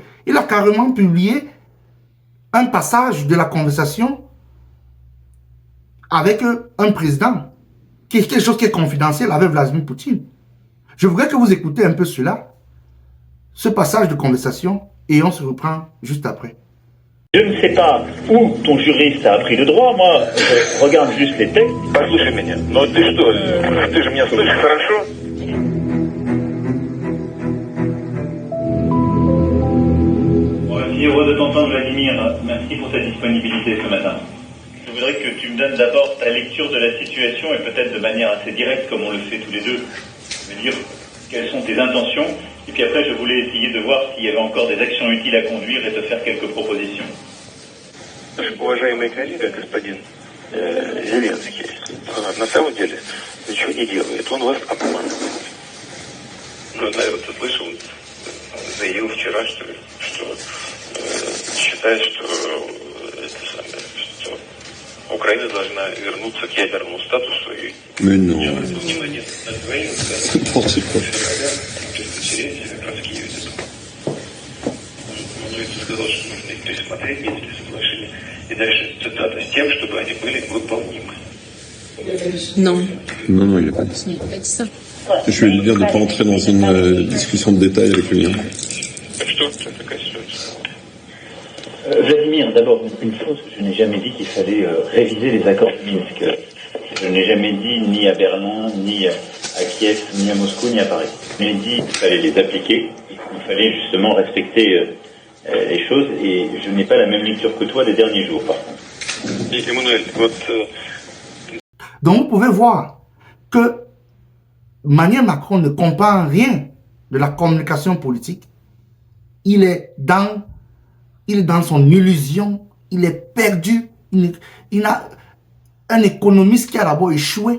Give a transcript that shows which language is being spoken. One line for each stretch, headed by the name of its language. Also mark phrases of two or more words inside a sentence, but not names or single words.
French: Il a carrément publié un passage de la conversation avec un président, qui est quelque chose qui est confidentiel avec Vladimir Poutine. Je voudrais que vous écoutez un peu cela, ce passage de conversation, et on se reprend juste après. Je ne sais pas où ton juriste a appris le droit, moi, je regarde juste les textes.
Russian: Послушай меня, но ты что, ты же меня слышишь хорошо?
French: Je suis heureux de t'entendre, Vladimir. Merci pour ta disponibilité ce matin. Je voudrais que tu me donnes d'abord ta lecture de la situation et peut-être de manière assez directe, comme on le fait tous les deux. Je veux dire, quelles sont tes intentions? Et puis après, je voulais essayer de voir s'il y avait encore des actions utiles à conduire et te faire quelques propositions.
Russian: Уважаемый коллега, господин Зеленский, на самом деле ничего не делает. Он вас обманывает. Ну, наверное, ты слышал, заявил вчера, что считает, что Украина должна вернуться к ядерному статусу.
French: Mais non.
Russian: Внимание на Украину,
French: N'importe quoi.
Russian: Он сказал, что нужно их пересмотреть, Минские соглашения, и дальше цитата, с тем, чтобы они были выполнимы.
French: Non. Non, non, il n'a pas dit ça. Il n'a pas dit ça. Je vais lui dire de ne pas entrer dans une discussion de détail avec lui.
Russian: Что это такая ситуация?
French: Vladimir, d'abord, une chose, je n'ai jamais dit qu'il fallait réviser les accords de Minsk. Je n'ai jamais dit ni à Berlin, ni à Kiev, ni à Moscou, ni à Paris. J'ai dit qu'il fallait les appliquer, il fallait justement respecter les choses, et je n'ai pas la même lecture que toi des derniers jours, par contre.
Russian: Эммануэль, вот...
French: Donc vous pouvez voir que Emmanuel Macron ne comprend rien de la communication politique. Il est dans son illusion, il est perdu. Il a un économiste qui a d'abord échoué.